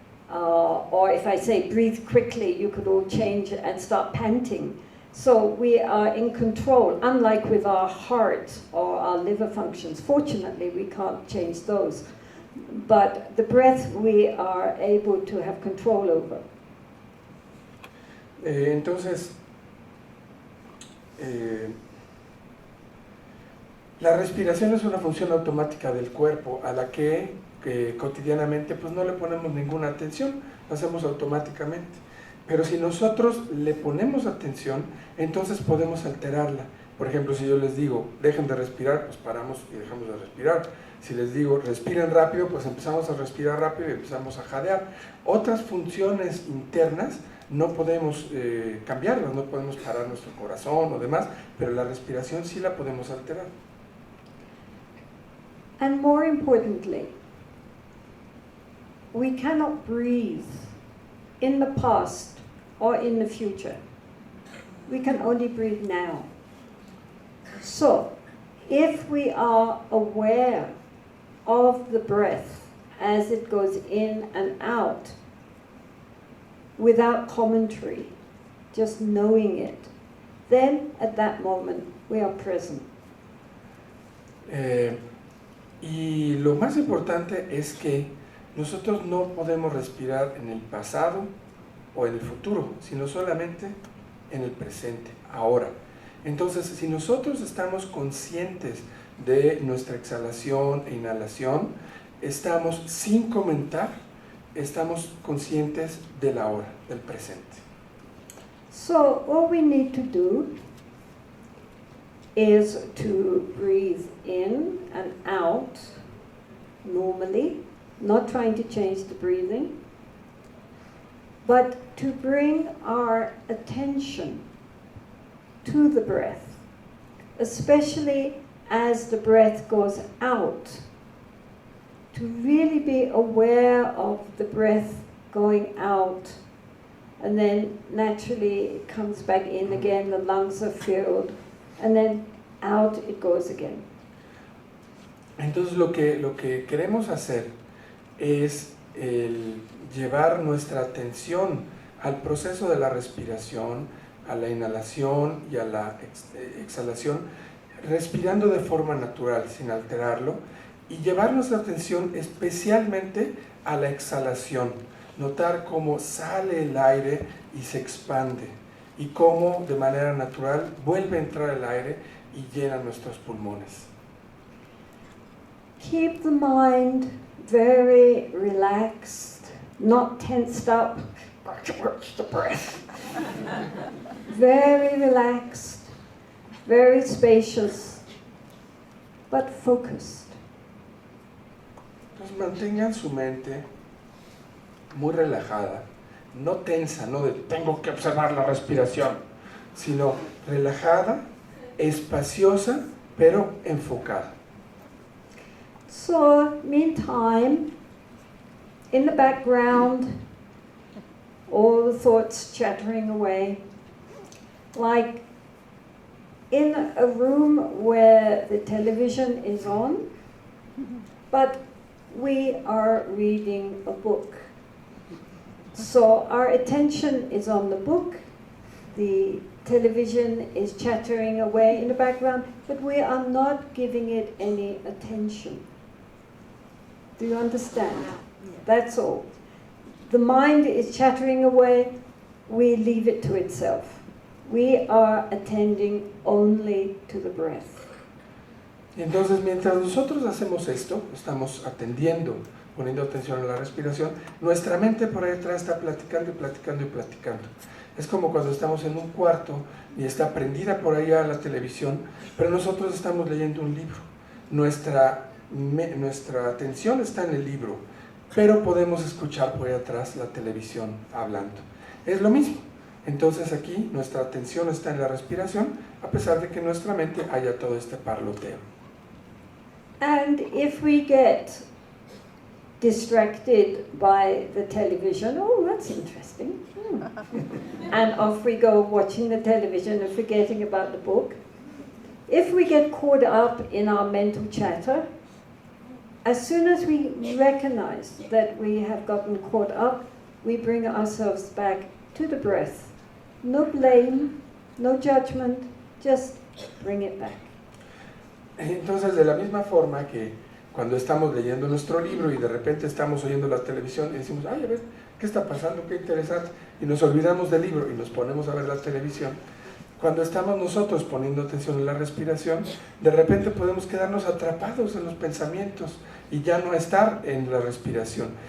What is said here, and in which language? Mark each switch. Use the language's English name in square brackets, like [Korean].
[English] Or if I say breathe quickly, you could all change it and start panting. So we are in control, unlike with our heart or our liver functions. Fortunately, we can't change those. But the breath we are able to have control over. [Spanish] Entonces, la respiración es una función automática del cuerpo a la que cotidianamente pues no le ponemos ninguna atención, lo hacemos automáticamente. Pero si nosotros le ponemos atención, entonces podemos alterarla. Por ejemplo, si yo les digo, dejen de respirar, pues paramos y dejamos de respirar. Si les digo, respiren rápido, pues empezamos a respirar rápido y empezamos a jadear. Otras funciones internas no podemos cambiarlas, no podemos parar nuestro corazón o demás, pero la respiración sí la podemos alterar. [English] And more importantly, we cannot breathe in the past or in the future. We can only breathe now. So, if we are aware of the breath as it goes in and out, without commentary, just knowing it, then at that moment we are present. [Spanish] Y lo más importante es que nosotros no podemos respirar en el pasado o en el futuro, sino solamente en el presente, ahora. Entonces, si nosotros estamos conscientes de nuestra exhalación e inhalación, estamos sin comentar, estamos conscientes del ahora, del presente. [English] So, all we need to do is to breathe in and out normally, not trying to change the breathing, but to bring our attention to the breath, especially as the breath goes out, to really be aware of the breath going out, and then naturally it comes back in again, the lungs are filled, and then out it goes again. [Spanish] Entonces lo que queremos hacer es llevar nuestra atención al proceso de la respiración, a la inhalación y a la exhalación, respirando de forma natural, sin alterarlo, y llevar nuestra atención especialmente a la exhalación, notar cómo sale el aire y se expande, y cómo de manera natural vuelve a entrar el aire y llena nuestros pulmones. [English] Keep the mind very relaxed, not tensed up. Watch the breath. Very relaxed, very spacious, but focused. [Spanish] Entonces mantengan su mente muy relajada, no tensa, no de tengo que observar la respiración, sino relajada, espaciosa, pero enfocada. [English] So, meantime, in the background, all the thoughts chattering away, like in a room where the television is on, but we are reading a book. So our attention is on the book, the television is chattering away in the background, but we are not giving it any attention. Do you understand? That's all. The mind is chattering away, we leave it to itself. We are attending only to the breath. [Spanish] Y entonces mientras nosotros hacemos esto, estamos atendiendo, poniendo atención a la respiración, nuestra mente por ahí atrás está platicando y platicando y platicando. Es como cuando estamos en un cuarto y está prendida por ahí a la televisión, pero nosotros estamos leyendo un libro. Nuestra atención está en el libro, pero podemos escuchar por ahí atrás la televisión hablando. Es lo mismo. Entonces aquí nuestra atención está en la respiración, a pesar de que en nuestra mente haya todo este parloteo. [English] And if we get distracted by the television, oh, that's interesting. And off we go watching the television and forgetting about the book. If we get caught up in our mental chatter, as soon as we recognize that we have gotten caught up, we bring ourselves back to the breath. No blame, no judgment, just bring it back. [Spanish] Entonces, de la misma forma que cuando estamos leyendo nuestro libro y de repente estamos oyendo la televisión y decimos, ay, a ver, ¿qué está pasando? Qué interesante. Y nos olvidamos del libro y nos ponemos a ver la televisión. Cuando estamos nosotros poniendo atención en la respiración, de repente podemos quedarnos atrapados en los pensamientos y ya no estar en la respiración.